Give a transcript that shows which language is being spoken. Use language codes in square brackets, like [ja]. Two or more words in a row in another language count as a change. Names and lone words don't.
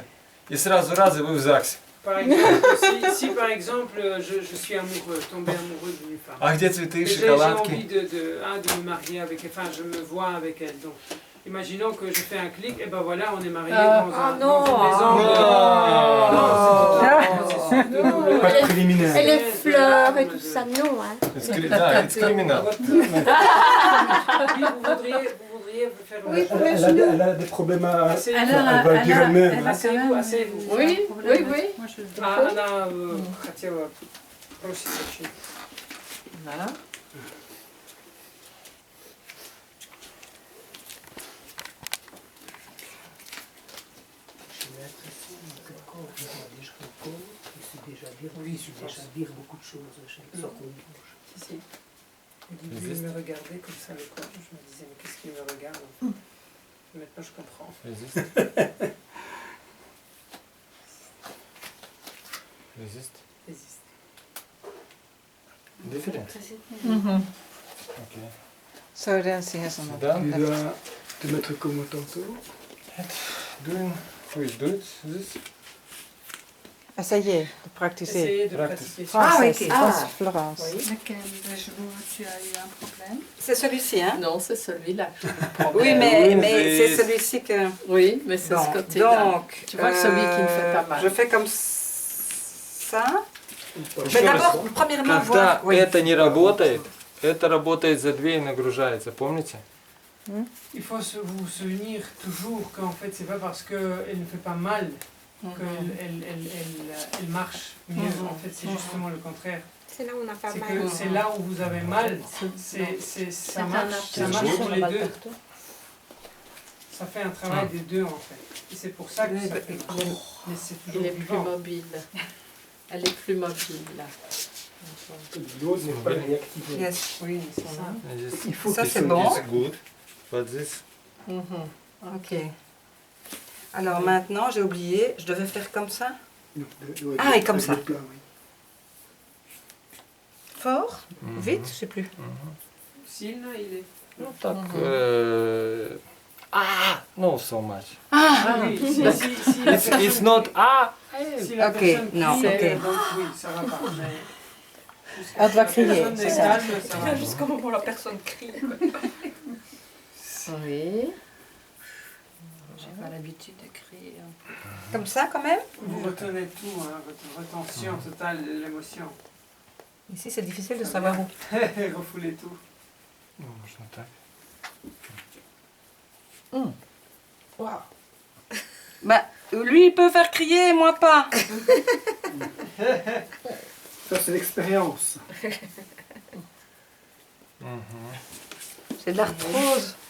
[ru] И сразу раз, и вы в ЗАГСе. [fr] Par exemple, si par exemple je suis amoureux, tombé amoureux d'une femme. [ru] А где цветы, [fr] Et j'ai envie [ru] шоколадки? [fr] de me marier avec elle, enfin je me vois avec elle. Donc, imaginons que je fais un clic, et ben voilà, on est mariés dans non. une maison. Non. pas de préliminaire. Et les fleurs et tout ça, non. Hein. [ru] Да, это криминал. [fr] Vous voudriez faire Oui, pour le Elle genou. elle a des problèmes à. Asseyez-vous. Elle va le dire elle-même. Asseyez-vous, asseyez-vous. Oui, oui, oui. [ru] Она хотела бросить очень. [fr] Voilà. J'ai l'impression que le corps doit déjà le corps, et c'est déjà dire, Oui, c'est je déjà pense. dire beaucoup de choses sans qu'on bouge. Si. Au début, il me regardait comme ça le corps. Je me disais, mais qu'est-ce qu'il me regarde en fait? Maintenant, je comprends. [en] Resist. Resist. [fr] Résiste. [en] Different. Ok. [nl] Zo, dan zie je ze nog. [en] Done. [fr] Tu dois te mettre comme tantôt. [en] Doing. Who is doing this? [fr] Essayez de pratiquer. Essayez de [en] Practice. [fr] pratiquer. Français, ok. Français, Florence. Lequel de genou tu as eu un problème? C'est celui-ci, hein? Non, c'est celui-là. Oui, Oui, mais mais- c'est celui-ci que... Oui, mais c'est ce Bon, côté-là. donc, Tu vois que celui qui me fait pas mal. Je fais comme ça. Mais [ru] Еще раз. [fr] d'abord, premièrement, [ru] Когда [fr] voir... Oui. [ru] это не работает, это работает за две и нагружается, помните? [fr] Il faut vous souvenir toujours qu'en fait, c'est pas parce qu'elle ne fait pas mal qu'elle marche mieux. En fait, c'est justement le contraire. C'est là où on n'a pas C'est mal. que c'est là où vous avez mal, ça marche sur les deux. Ça fait un travail des deux en fait. Et c'est pour ça que ça fait mal. Mais c'est Elle toujours est plus vivant. mobile. Elle est plus mobile, là. L'autre n'est pas réactivé. [en] Yes. [fr] Oui, c'est ça. Il faut Ça, qu'il c'est soit- bon. [en] Good. But this. Ok. [fr] Alors maintenant, j'ai oublié, je devais faire comme ça. Ouais, Ah, et comme avec ça. le plat, oui. Fort, vite, je sais plus. Sylvain, il est. [ru] Ну так. [en] No so much. [fr] Ah oui, si la [en] It's not [fr] si la Ok, personne non, crie, ok. donc oui, ça va pas. Mais Elle doit la crier, personne c'est est ça. calme, ça va. Jusqu'au moment où la personne crie. Oui. J'ai pas l'habitude de crier. Comme ça quand même. Vous retenez tout, hein, votre retention totale de l'émotion. Ici, c'est difficile de savoir où. Refoulez tout. [ru] Ну, можно так. [fr] Bah, lui, il peut faire crier, moi pas. Ça, c'est l'expérience. C'est de l'arthrose.